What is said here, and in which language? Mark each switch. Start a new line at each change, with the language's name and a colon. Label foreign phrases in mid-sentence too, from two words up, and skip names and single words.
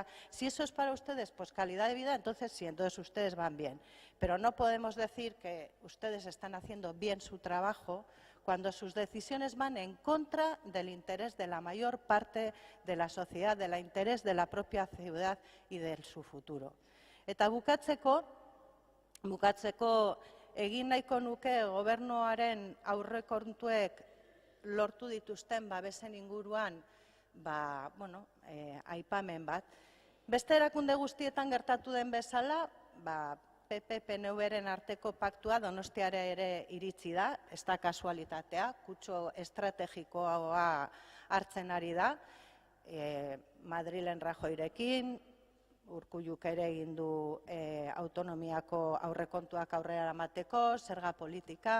Spanish: Si eso es para ustedes, pues calidad de vida, entonces sí, entonces ustedes van bien. Pero no podemos decir que ustedes están haciendo bien su trabajo cuando sus decisiones van en contra del interés de la mayor parte de la sociedad, del interés de la propia ciudad y de su futuro.
Basque: Eta bukatzeko egin nahiko nuke gobernuaren aurrekontuek lortu dituzten babesen inguruan aipamen bat. Beste erakunde guztietan gertatu den bezala, PP-PNV-ren arteko paktua Donostiara ere iritsi da, ez da kasualitatea, kutsu estrategikoa hartzen ari da, Madrilen Rajoyrekin, Urkulluk ere egin du autonomiako aurrekontuak aurrera eramateko, zerga politika.